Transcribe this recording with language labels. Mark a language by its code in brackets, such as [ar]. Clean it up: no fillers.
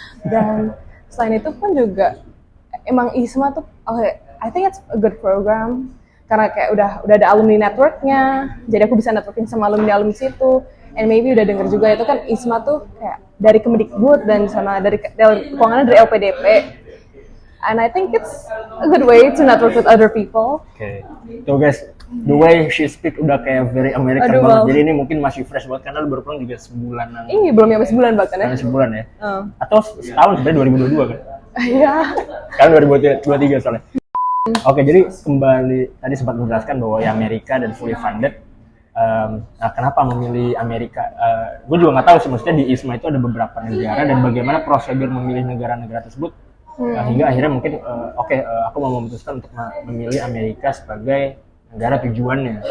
[id] dan selain itu pun juga emang ISMA tuh [en] I think it's a good program. [id] Karena kayak udah ada alumni networknya, jadi aku bisa networking sama alumni situ. [en] And maybe [id] udah denger juga itu kan ISMA tuh kayak dari Kemdikbud dan sama dari keuangannya dari LPDP. [en] And I think it's a good way to network with other people. [id] Oke. Tuh [en] guys, the way she speak [id] udah kayak [en] very American [id] Aduh, banget. [en] wow. [id] Jadi ini mungkin masih fresh banget karena lu baru pulang juga sebulanan. Ini belum nyampe sebulan bahkan ya. Sebulan ya. Atau setahun sebenarnya 2022 kan? Iya. Kan 2023 soalnya. Oke, jadi kembali tadi sempat menjelaskan bahwa ya Amerika dan fully funded. Nah, kenapa memilih Amerika? Gue juga nggak tahu sih, maksudnya di ISMA itu ada beberapa negara dan bagaimana prosedur memilih negara-negara tersebut hingga akhirnya mungkin aku mau memutuskan untuk memilih Amerika sebagai negara tujuannya.